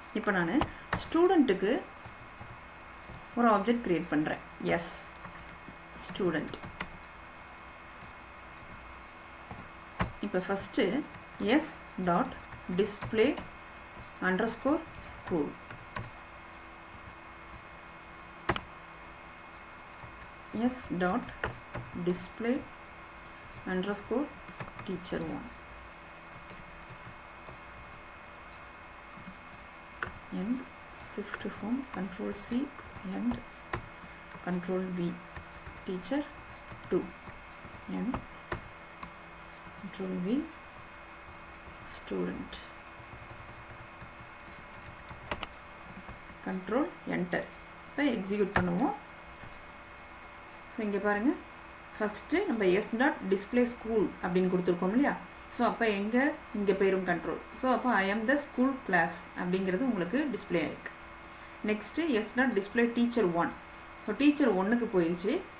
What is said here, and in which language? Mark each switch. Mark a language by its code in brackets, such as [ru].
[ta] இப்போ நான் ஸ்டூடெண்ட்டுக்கு ஒரு ஆப்ஜெக்ட் க்ரியேட் பண்ணுறேன். S student. இப்போ first S dot display underscore school. [en] S dot display underscore teacher 1 and shift home control C and control V teacher 2 and control V student control enter. [ta] இப்போ execute பண்ணுவோம். So இங்கே பாருங்கள், first நம்ம S dot display school அப்படின்னு கொடுத்துருக்கோம் இல்லையா? So அப்போ இங்கே போயிடும் கண்ட்ரோல். ஸோ அப்போ [en] I am the school class [ta] அப்படிங்கிறது உங்களுக்கு டிஸ்பிளே ஆகிருக்கு. Next S dot display teacher 1. So teacher 1க்கு போயிடுச்சு.